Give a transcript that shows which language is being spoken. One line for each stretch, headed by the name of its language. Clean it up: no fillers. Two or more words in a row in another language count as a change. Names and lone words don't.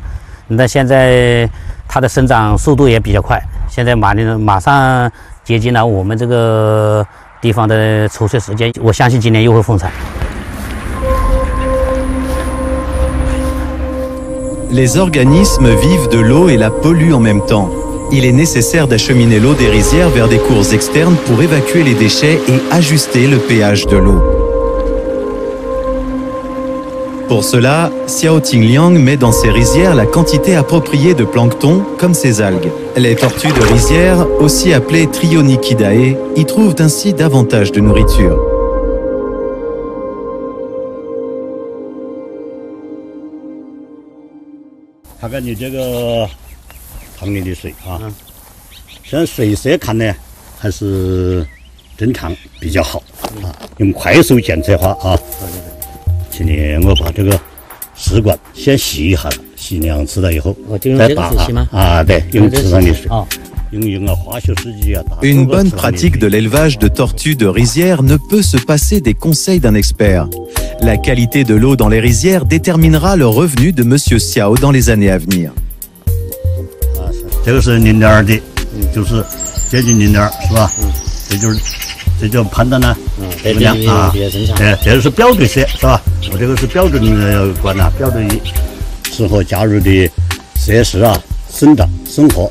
Chinese: 那现在它的生长速度也比较快，现在马上接近了我们这个地方的抽穗时间，我相信今年又会丰产。
French: Les organismes vivent de l'eau et la polluent en même temps. Il est nécessaire d'acheminer l'eau des rizières vers des cours externes pour évacuer les déchets et ajuster le pH de l'eau. Pour cela, Xiao Tingliang met dans ses rizières la quantité appropriée de plancton, comme ces algues. Les tortues de rizière, aussi appelées Trionychidae, y trouvent ainsi davantage de nourriture.
Chinese: 看看你这个塘里的水啊，现在水色看呢还是正常比较好啊。用快速检测法啊，今年我把这个试管先洗一下，洗2次了以后再打啊，对，用池上的水。
French: Une bonne pratique de l'élevage de tortues de rizière ne peut se passer des conseils d'un expert. La qualité de l'eau dans les rizières déterminera le revenu de Monsieur Xiao dans les années à venir.
Chinese: 这个是0.2的，就是接近0.2，是吧？这就判断呢，怎么样啊？这是标准色，是吧？我这个是标准管啊，标准适合加入的设施啊，生长生活。